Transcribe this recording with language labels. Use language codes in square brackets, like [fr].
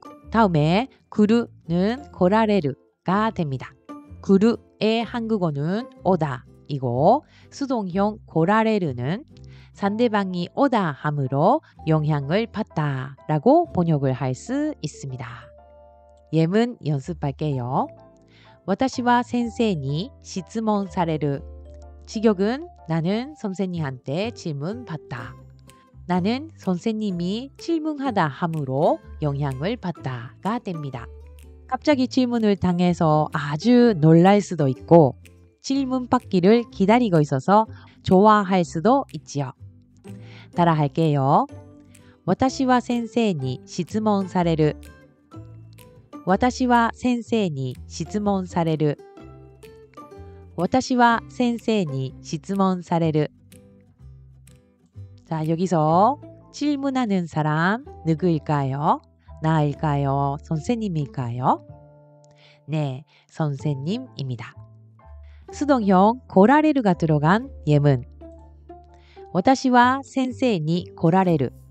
[ko] 다음에 구르는 고라레르가 됩니다. 구르의 한국어는 오다이고 수동형 고라레르는 상대방이 오다 함으로 영향을 받다라고 번역을 할 수 있습니다. 예문 연습할게요. [ja] 私は先生に質問される. [ko] 직역은 나는 선생님한테 질문받다. 나는 선생님이 질문하다 함으로 영향을 받다가 됩니다. 갑자기 질문을 당해서 아주 놀랄 수도 있고 질문받기를 기다리고 있어서 좋아할 수도 있지요. 따라할게요. [ja] 私は先生に質問される.私は先生に質問される. 私は先生に質問される. [ko] 자, 여기서 질문하는 사람 누구일까요? 나일까요? 선생님일까요? 네, 선생님입니다. 수동형 고라레르가 들어간 예문. [ja] 私は先生に来られる.